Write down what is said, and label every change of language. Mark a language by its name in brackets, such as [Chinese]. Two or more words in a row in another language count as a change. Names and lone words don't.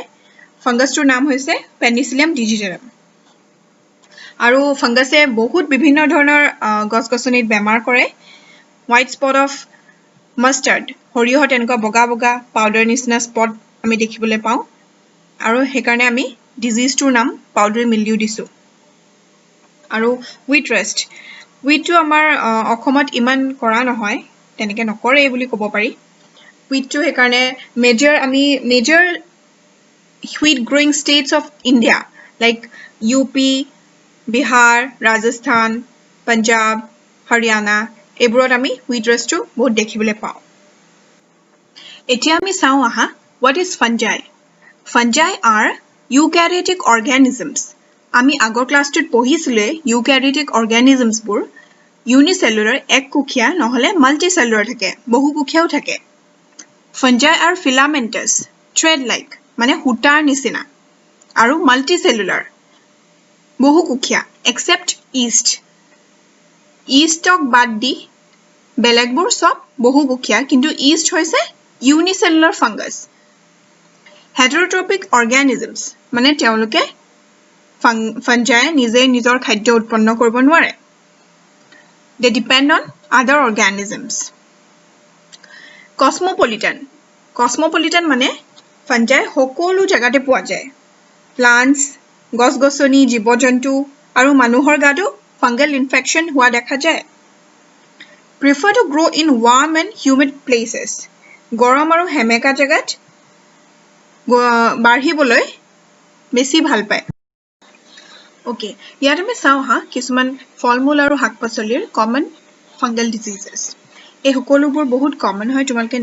[Assamese] ফাংগাছটোৰ নাম হৈছে পেনিচিলিয়াম ডিজিটেটাম আৰু ফাংগাছে বহুত বিভিন্ন ধৰণৰ গছগছনিত বেমাৰ কৰে [English] white spot of mustard [Assamese] হৰিহত এনেকুৱা বগা বগা পাউডাৰ নিচিনা স্পট আমি দেখিবলৈ পাওঁ আৰু সেইকাৰণে আমি ডিজিজটোৰ নাম [English] powdery mildew [Assamese] দিছো আৰু হুইটটো আমাৰ অসমত ইমান কৰা নহয় তেনেকৈ নকৰে বুলি ক'ব পাৰি হুইটটো সেইকাৰণে [English] মেজৰ wheat growing states of India like UP, Bihar, Rajasthan, Punjab, [Assamese] Haryana এইবোৰত আমি [English] wheat race [Assamese] টো বহুত দেখিবলৈ পাওঁ এতিয়া আমি চাওঁ আহা [English] what is fungi fungi are eukaryotic organisms [Assamese] আমি আগৰ ক্লাছটোত পঢ়িছিলে [English] eukaryotic organisms [Assamese] বোৰ unicellular এককোষীয়া নহলে multicellular থাকে বহুকোষীয়াও থাকে [English] fungi are filamentous thread like [Assamese] মানে হুটাৰ নিচিনা আৰু মাল্টিসেলুলাৰ বহুকোষীয়া এক্সেপ্ট ইষ্টক বাদ দি বেলেগবোৰ সব বহুকোষীয়া কিন্তু ইষ্ট হৈছে ইউনিসেলুলাৰ ফাংগাছ [English] heterotrophic organisms [Assamese] মানে তেওঁলোকে ফাঞ্জাই নিজে নিজৰ খাদ্য উৎপন্ন কৰিব নোৱাৰে [English] they depend on other organisms [Assamese] cosmopolitan মানে ফাঞ্জাই সকলো জায়গাতে পোৱা যায় প্লান্টস গছগছনি জীৱ-জন্তু আৰু মানুহৰ গাটো ফাঙ্গাল ইনফেকশন হোৱা দেখা যায় [English] prefer to grow in warm and humid places. [Assamese] গৰম আৰু হেমেকা জাগাত বাঢ়িবলৈ বেছি ভাল পায় ওকে ইয়াত আমি চাও হা কিছুমান ফলমূল আৰু শাকপাচলিৰ [English] common fungal diseases [Assamese] এই সকলোবোৰ বহুত কমন হয় তোমালোকে